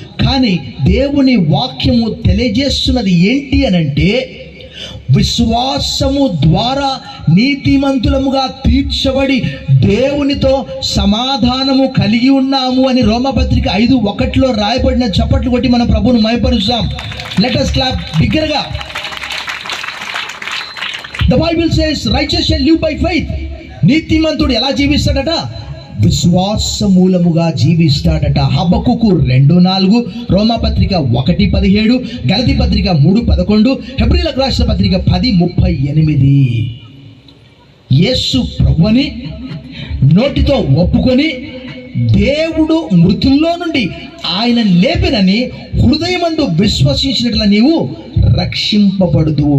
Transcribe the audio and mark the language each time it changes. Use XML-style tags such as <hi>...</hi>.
<te>కానీ దేవుని వాక్యము తెలియజేస్తున్నది ఏంటి అనంటే, విశ్వాసము ద్వారా నీతిమంతులముగా తీర్చబడి దేవునితో సమాధానము కలిగి ఉన్నాము అని రోమపత్రిక 5:1 రాయబడిన. చప్పట్లు కొట్టి మన ప్రభువును మహిమపరుస్తాం.</te> <en>let us clap</en> <te>బిగ్గరగా.</te> <en>The Bible says righteous shall live by faith.</en> <te>నీతిమంతుడు ఎలా జీవిస్తాడట? విశ్వాస మూలముగా జీవిస్తాడట. హబక్కుకు 2:4, రోమాపత్రిక 1:17, గలతీ పత్రిక 3:11, హెబ్రీయులకు రాసిన పత్రిక 10:38. యేసు ప్రభువుని నోటితో ఒప్పుకొని దేవుడు మృతుల్లో నుండి ఆయన లేపినని హృదయమందు విశ్వసించినట్ల నీవు రక్షింపబడుదు.</te>